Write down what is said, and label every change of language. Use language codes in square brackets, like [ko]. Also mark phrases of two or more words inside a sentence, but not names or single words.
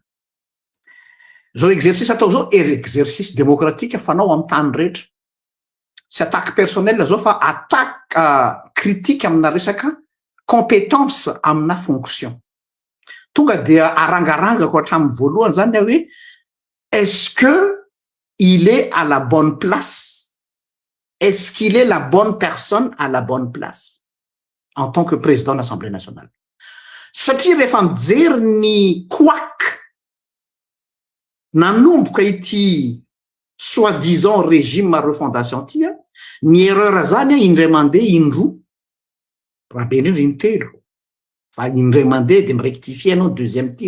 [mg] Zao exercice atao zao [fr] exercice démocratique [mg] fanao amin'ny tany rehetra, tsy [fr] attaque personnelle [mg] zao fa [fr] attaque critique [mg] amina resaka compétence amina fonction. Tonga dia arangarangako hatramin'ny voalohany zany hoe [fr] est-ce que il est à la bonne place? Est-ce qu'il est la bonne personne à la bonne place en tant que président de l'Assemblée nationale? [mg] Satria rehefa mijery ny couac nanomboka ity [fr] soi-disant régime refondation [mg] ty a, ny erreur zany a indray mandeha indroa, raha be indrindra intelo, fa indray mandeha de mirectifie anao [fr] deuxième tir.